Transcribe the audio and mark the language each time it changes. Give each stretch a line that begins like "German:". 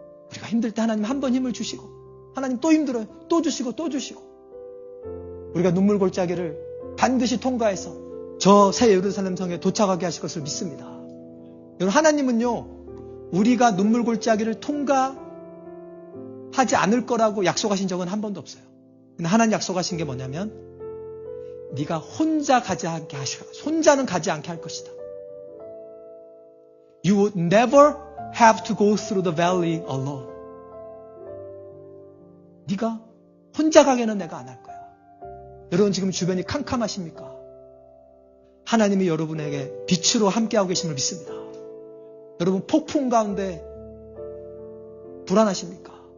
Korean: 우리가 힘들 때 하나님 한 번 힘을 주시고 하나님 또 힘들어요. 또 주시고 또 주시고 우리가 눈물 골짜기를 반드시 통과해서 저 새 예루살렘 성에 도착하게 하실 것을 믿습니다. 여러분 하나님은요. 우리가 눈물 골짜기를 통과하지 않을 거라고 약속하신 적은 한 번도 없어요. 근데 하나님 약속하신 게 뭐냐면 네가 혼자는 가지 않게 할 것이다.
English: You would never have to go through the valley alone.
Korean: 네가 혼자 가게는 내가 안 할 거야. 여러분 지금 주변이 캄캄하십니까? 하나님이 여러분에게 빛으로 함께하고 계심을 믿습니다. 여러분 폭풍 가운데 불안하십니까?